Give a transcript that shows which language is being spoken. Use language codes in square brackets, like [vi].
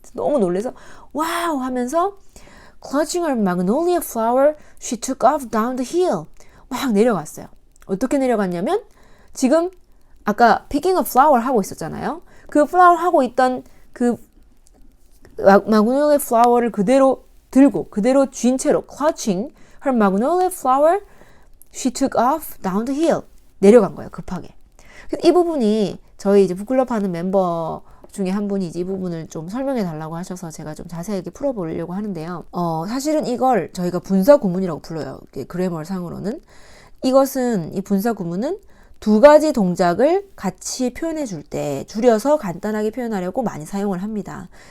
[ko] 너무 놀라서 와우 하면서 [en] clutching her magnolia flower, she took off down the hill. [ko] 막 내려갔어요. 어떻게 내려갔냐면 지금 아까 [en] picking a flower [ko] 하고 있었잖아요. 그 flower 하고 있던 그 magnolia flower를 그대로 들고 그대로 쥔 채로 [en] clutching her magnolia flower, she took off down the hill. [ko] 내려간 거예요. 급하게. 이 부분이 저희 이제 북클럽 하는 멤버 중에 한 분이 이 부분을 좀 설명해 달라고 하셔서 제가 좀 자세하게 풀어보려고 하는데요. 사실은 이걸 저희가 분사 구문이라고 불러요. 그래머 상으로는. 이 분사 구문은 두 가지 동작을 같이 표현해 줄 때 줄여서 간단하게 표현하려고 많이 사용을 합니다.